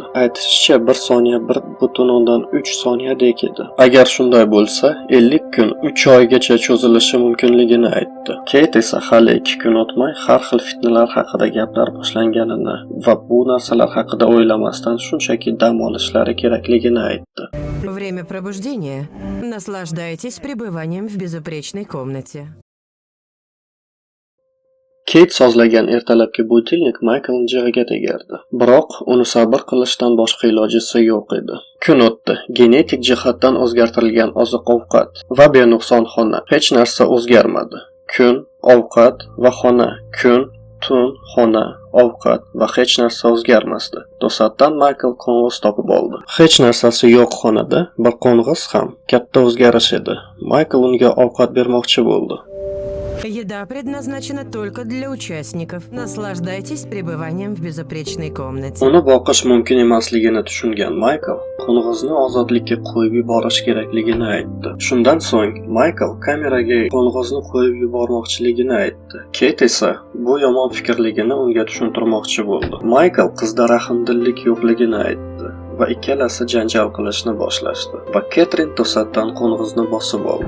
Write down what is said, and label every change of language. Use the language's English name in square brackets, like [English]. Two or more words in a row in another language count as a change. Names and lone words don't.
[Uzbek] Aytishicha, 1 soniya 1.3 soniyadek edi. Agar shunday bo'lsa, 50 kun 3 oygacha cho'zilishi mumkinligini aytdi. Kate esa hali 2 kun o'tmay har xil fitnalar haqida gaplar boshlanganini va bu narsalar haqida o'ylamasdan shunchaki dam olishlari kerakligini aytdi. [Russian] Время пробуждения. Наслаждайтесь пребыванием в безупречной комнате. [Uzbek] Kate sozlagan ertalabki budilnik Michaelning jig'iga tegardi. Biroq uni sabr qilishdan boshqa ilojisi yo'q edi. Kun o'tdi. Genetik jihatdan o'zgartirilgan oziq-ovqat va benuqson xona. Hech narsa o'zgarmadi. Kun, ovqat va xona. Kun, tun, xona, ovqat va hech narsa o'zgarmasdi. To'satdan Michael qo'ng'iz topib oldi. Hech narsasi yo'q xonada, bir qo'ng'iz ham katta o'zgarish edi. Michael unga ovqat bermoqchi bo'ldi. [Russian] Еда предназначена только для участников. Наслаждайтесь пребыванием в безупречной комнате. [Uzbek] Uni boqish mumkin emasligini tushungan Michael qo'ng'izni ozodlikka qo'yib yuborish kerakligini aytdi. Shundan so'ng Michael kameraga qo'ng'izni qo'yib yubormoqchiligini aytdi. Kate esa bu yomon fikrligini unga tushuntirmoqchi bo'ldi. Michael qizda rahmdillik yo'qligini aytdi va ikkalasi janjal qilishni boshlashdi va Ketrin to'satdan qo'ng'izni bosib oldi.